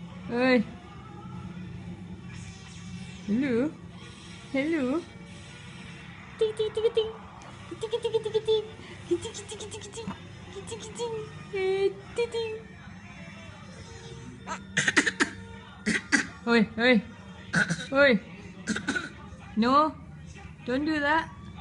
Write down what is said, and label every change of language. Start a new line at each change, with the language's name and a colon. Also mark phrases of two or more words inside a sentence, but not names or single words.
English: Ơi. Hello. Hello. Ting ting ting ting. Ting ting ting ting ting. Ting ting ting ting ting. Ting ting ting. Ting ting. Oi, oi. Oi. No. Don't do that.